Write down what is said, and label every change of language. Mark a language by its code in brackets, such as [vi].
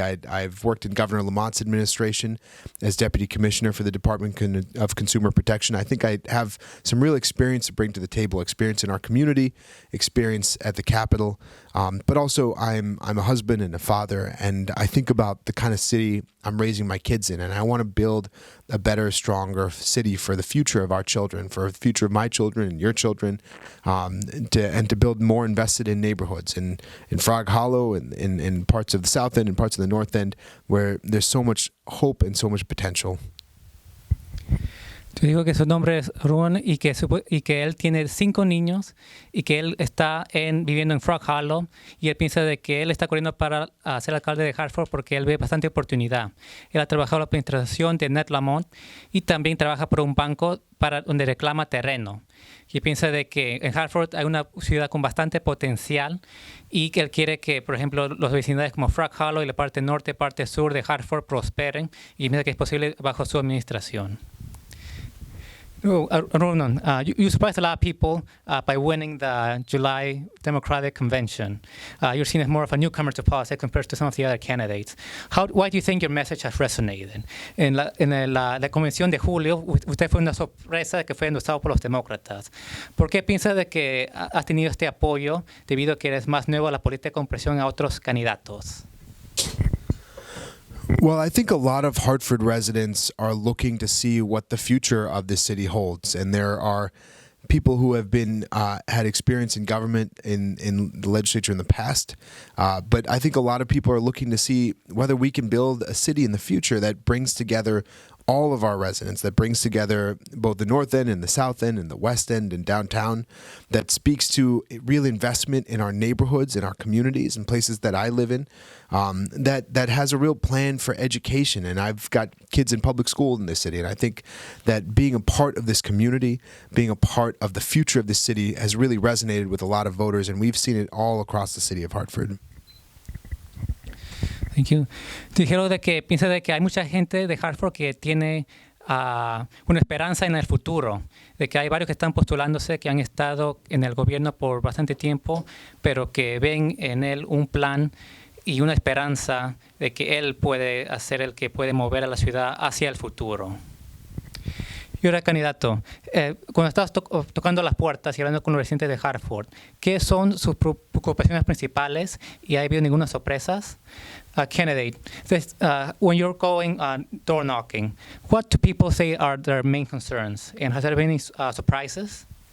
[en] I've worked in Governor Lamont's administration as deputy commissioner for the Department of Consumer Protection. I think I have some real experience to bring to the table, experience in our community, experience at the Capitol, but also I'm a husband and a father, and I think about the kind of city I'm raising my kids in, and I want to build a better, stronger city for the future of our children, for the future of my children and your children, and to build more invested in neighborhoods in Frog Hollow and in parts of the South End and parts of the North End where there's so much hope and so much potential. [es] Te digo que su nombre es Ron y que él tiene 5 niños y que él está viviendo en Frog Hollow y él piensa de que él está corriendo para ser alcalde de Hartford porque él ve bastante oportunidad. Él ha trabajado en la administración de Ned Lamont y también trabaja por un banco donde reclama terreno. Y piensa de que en Hartford hay una ciudad con bastante potencial y que él quiere que, por ejemplo, los vecindades como Frog Hollow y la parte norte, parte sur de Hartford prosperen y piensa que es posible bajo su administración. [en] Arunan, you surprised a lot of people by winning the July Democratic Convention. You're seen as more of a newcomer to politics compared to some of the other candidates. Why do you think your message has resonated? [es] En la convención de julio, usted fue una sorpresa de que fue endorsado por los demócratas. ¿Por qué piensa de que has tenido este apoyo debido a que eres más nuevo a la política con presión a otros candidatos? [en] Well, I think a lot of Hartford residents are looking to see what the future of this city holds, and there are people who have had experience in government in the legislature in the past, but I think a lot of people are looking to see whether we can build a city in the future that brings together all of our residents, that brings together both the North End and the South End and the West End and downtown, that speaks to real investment in our neighborhoods, in our communities, and places that I live in, that has a real plan for education. And I've got kids in public school in this city, and I think that being a part of this community, being a part of the future of this city has really resonated with a lot of voters, and we've seen it all across the city of Hartford. Thank you. [es] Dijeron de que piensa de que hay mucha gente de Hartford que tiene una esperanza en el futuro, de que hay varios que están postulándose que han estado en el gobierno por bastante tiempo, pero que ven en él un plan y una esperanza de que él puede ser el que puede mover a la ciudad hacia el futuro. Y ahora, candidato, cuando estabas tocando las puertas y hablando con los residentes de Hartford, ¿qué son sus preocupaciones principales y ha habido ninguna sorpresas? [en] Candidate, when you're going door knocking, what do people say are their main concerns? And has there been any surprises?